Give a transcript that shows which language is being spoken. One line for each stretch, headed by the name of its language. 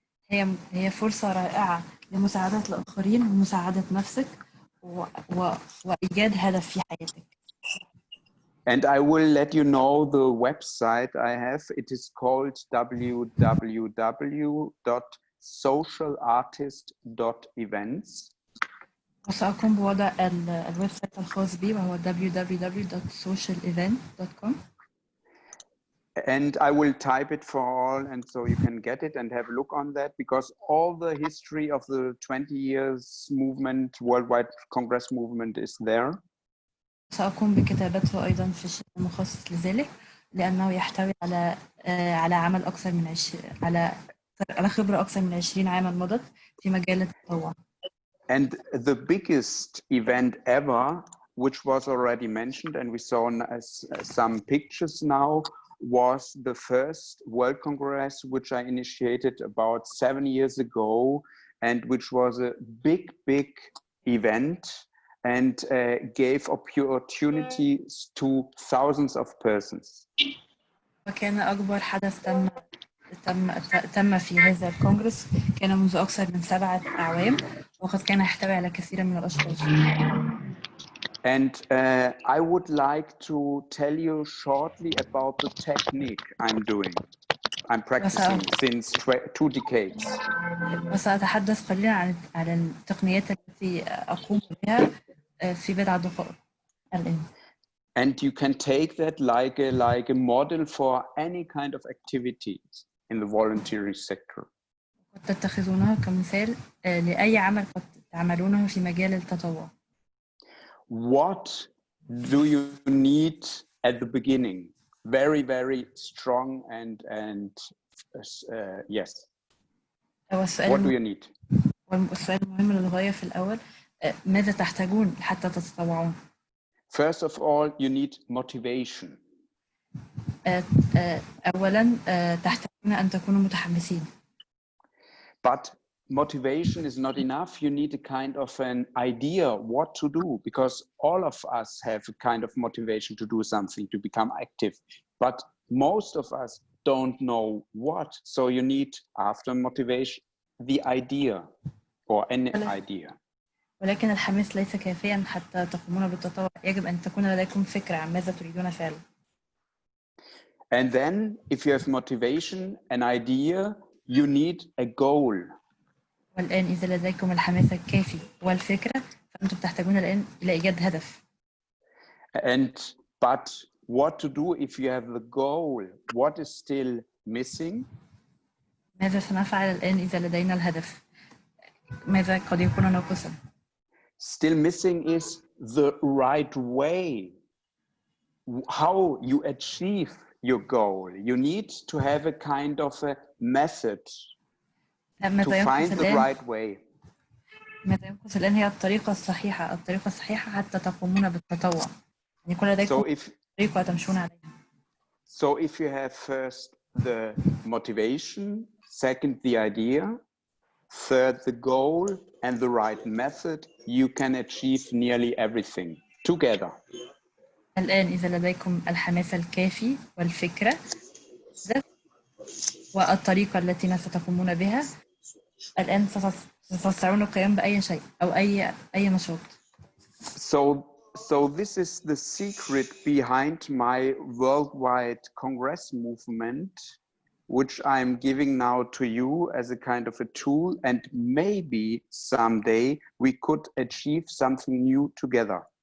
Arabic: هي فرصة رائعة لمساعدة الآخرين ومساعدة نفسك وإيجاد هدف في حياتك.
English: And I will let you know the website I have. It is called www.socialartist.events.
Arabic: وسأقوم بوضع الويب سايت الخاص بي وهو www.socialevent.com.
English: And I will type it for all, and so you can get it and have a look on that, because all the history of the 20 years movement, worldwide Congress movement is there.
Arabic: سأقوم بكتابته أيضا في الشيء المخصص لذلك لأنه يحتوي على عمل أكثر من على خبرة أكثر من 20 عاما مضت في مجال التطوع.
English: And the biggest event ever, which was already mentioned, and we saw some pictures now, was the first World Congress, which I initiated about 7 years ago, and which was a big event and gave opportunities to thousands of persons.
Arabic: وكان أكبر حدث تم تم في هذا الكونغرس كان منذ أكثر من 7 أعوام وقد كان يحتوي على كثير من الأشخاص.
English: And I would like to tell you shortly about the technique I'm doing. I'm practicing since 2 decades.
Arabic: وسأتحدث قليلا عن التقنيات التي أقوم بها في بضع دقائق الآن.
English: And you can take that like a model for any kind of activities in the volunteering sector.
Arabic: قد تتخذونه كمثال لأي عمل قد تعملونه في مجال التطوع.
English: What do you need at the beginning? Very, very strong and yes. What do you need?
Arabic: والسؤال المهم للغاية في الأول ماذا تحتاجون حتى تتطوعون؟
English: First of all, you need motivation.
Arabic: أولاً تحتاجون أن تكونوا متحمسين.
English: But motivation is not enough. You need a kind of an idea what to do, because all of us have a kind of motivation to do something, to become active. But most of us don't know what. So you need, after motivation, the idea or an idea.
Arabic: ولكن الحماس ليس كافيا حتى تقومون بالتطوع. يجب أن تكون لديكم فكرة عن ماذا تريدون فعله.
English: And then, if you have motivation, an idea, you need a goal.
Arabic: والآن إذا لديكم الحماس الكافي والفكرة فأنتم تحتاجون الآن إلى إيجاد هدف.
English: But what to do if you have the goal? What is still missing?
Arabic: ماذا سنفعل الآن إذا لدينا الهدف؟ ماذا قد يكون ناقصا؟
English: Still missing is the right way. How you achieve your goal. You need to have a kind of a method to find the right way.
Arabic: ماذا ينقص الآن هي الطريقة الصحيحة حتى تقومون بالتطوع. يعني يكون لديكم طريقة تمشون عليها.
English: So if you have first the motivation, second the idea, third the goal, and the right method, you can achieve nearly everything together.
Arabic: الآن إذا لديكم الحماس الكافي والفكرة والطريقة التي ستقومون بها الآن ستستطيعون القيام بأي شيء أو أي نشاط.
English: So this is the secret behind my worldwide Congress movement, which I'm giving now to you as a kind of a tool, and maybe someday we could achieve something new together.